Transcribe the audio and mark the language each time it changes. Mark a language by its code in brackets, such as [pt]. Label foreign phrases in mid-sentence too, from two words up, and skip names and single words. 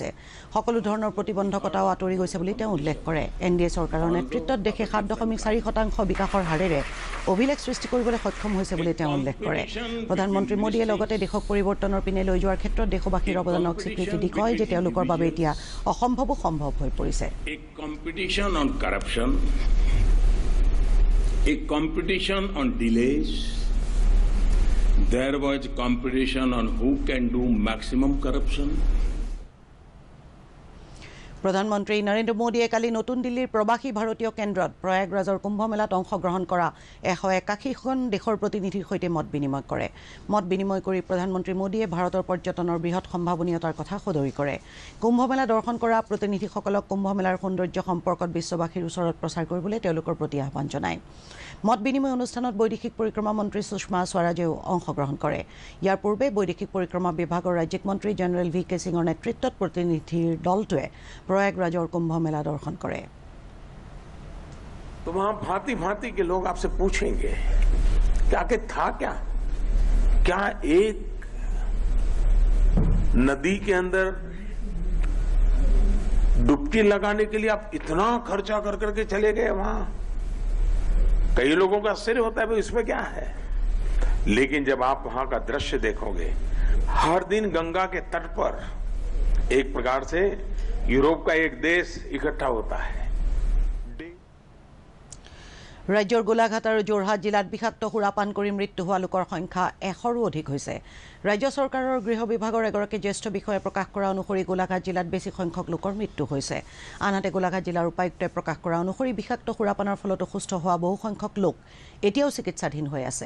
[as] সকলো ধৰণৰ প্ৰতিবন্ধকতাও আঁতৰি গৈছে বুলি তেওঁ উল্লেখ কৰে। NDA চৰকাৰৰ নেতৃত্বত দেশে 7.4% বিকাশৰ হাৰেৰে অভিলেখ সৃষ্টি কৰিবলৈ সক্ষম হৈছে বুলি তেওঁ উল্লেখ কৰে। প্ৰধানমন্ত্ৰী মোদীয়ে লগতে দেশক পৰিৱৰ্তনৰ পিনে লৈ যোৱাৰ ক্ষেত্ৰত দেশবাসীৰ অৱদানক স্বীকৃতি দি কয় যে তেওঁলোকৰ বাবে এতিয়া অসম্ভৱো সম্ভৱ হৈ পৰিছে। [en] Corruption, a competition on delays, there was competition on who can do maximum corruption. [as] প্ৰধানমন্ত্ৰী নৰেন্দ্ৰ মোদীয়ে কালি নতুন দিল্লীৰ প্ৰবাসী ভাৰতীয় কেন্দ্ৰত প্ৰয়াগৰাজৰ কুম্ভমেলাত অংশগ্ৰহণ কৰা 181খন দেশৰ প্ৰতিনিধিৰ সৈতে মত বিনিময় কৰে। মত বিনিময় কৰি প্ৰধানমন্ত্ৰী মোদীয়ে ভাৰতৰ পৰ্যটনৰ বৃহৎ সম্ভাৱনীয়তাৰ কথা সদৰি কৰে। কুম্ভমেলা দৰ্শন কৰা প্ৰতিনিধিসকলক কুম্ভমেলাৰ সৌন্দৰ্য সম্পৰ্কত বিশ্ববাসীৰ ওচৰত প্ৰচাৰ কৰিবলৈ তেওঁলোকৰ প্ৰতি আহ্বান জনায়। মত বিনিময় অনুষ্ঠানত বৈদেশিক পৰিক্ৰমা মন্ত্ৰী সুষমা স্বৰাজেও অংশগ্ৰহণ কৰে। ইয়াৰ পূৰ্বে বৈদেশিক পৰিক্ৰমা বিভাগৰ ৰাজ্যিক মন্ত্ৰী জেনেৰেল VK সিঙৰ নেতৃত্বত প্ৰতিনিধিৰ দলটোৱে প্ৰয়াগৰাজৰ কুম্ভ মেলা দৰ্শন কৰে। [hi] तो वहां भांति भांति के लोग आपसे पूछेंगे कि आखिर था क्या? क्या एक नदी के अंदर डुबकी लगाने के लिए आप इतना खर्चा कर करके चले गए वहां? कई लोगों का आश्चर्य होता है भाई इसमें क्या है, लेकिन जब आप वहां का दृश्य देखोगे, हर दिन गंगा के तट पर एक प्रकार से यूरोप का एक देश इकट्ठा होता है। [as] राज्यर गोलाघाट और जोरहाट जिलात বিষাক্ত সুৰাপান কৰি মৃত্যু হোৱা লোকৰ সংখ্যা 100ৰো অধিক হৈছে। ৰাজ্য চৰকাৰৰ গৃহ বিভাগৰ এগৰাকী জ্যেষ্ঠ বিষয়াই প্ৰকাশ কৰা অনুসৰি গোলাঘাট জিলাত বেছি সংখ্যক লোকৰ মৃত্যু হৈছে। আনহাতে গোলাঘাট জিলাৰ উপায়ুক্তই প্ৰকাশ কৰা অনুসৰি বিষাক্ত সুৰাপানৰ ফলত অসুস্থ হোৱা বহু সংখ্যক লোক এতিয়াও চিকিৎসাধীন হৈ আছে।